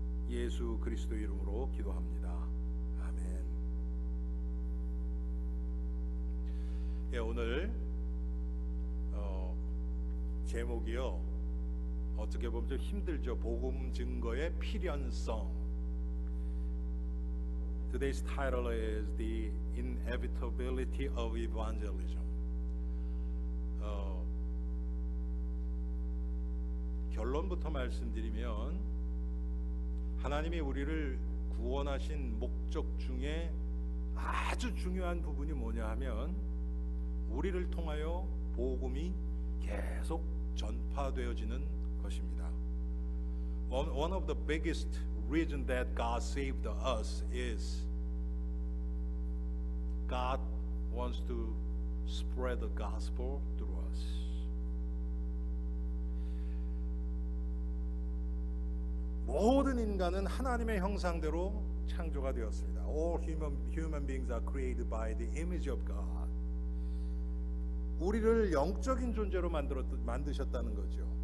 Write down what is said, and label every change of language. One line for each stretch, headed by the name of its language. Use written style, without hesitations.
Korean: 예수 그리스도 이름으로 기도합니다. 아멘. 예, 오늘 제목이요, 어떻게 보면 좀 힘들죠. 복음 증거의 필연성.
English: Today's title is The Inevitability of Evangelism.
Korean: 결론부터 말씀드리면 하나님이 우리를 구원하신 목적 중에 아주 중요한 부분이 뭐냐 하면 우리를 통하여 복음이 계속 전파되어지는 것입니다.
English: One of the biggest reason that God saved us is God wants to spread the gospel through us.
Korean: 모든 인간은 하나님의 형상대로 창조가 되었습니다.
English: All human beings are created by the image of God.
Korean: 우리를 영적인 존재로 만드셨다는 거죠.